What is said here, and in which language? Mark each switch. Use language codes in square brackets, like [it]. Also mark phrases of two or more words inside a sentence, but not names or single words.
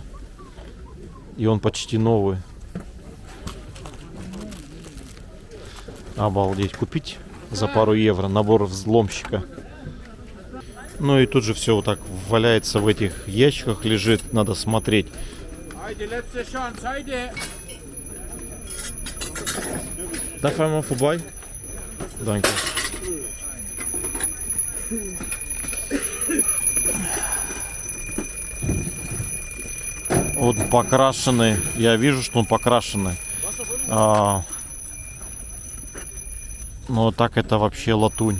[ru] И он почти новый. Обалдеть, купить за пару евро набор взломщика. Ну и тут же все вот так валяется в этих ящиках, лежит, надо смотреть. [de] Darf einmal vorbei? Danke. [ru] Вот покрашенный, я вижу, что он покрашенный. Но так это вообще латунь.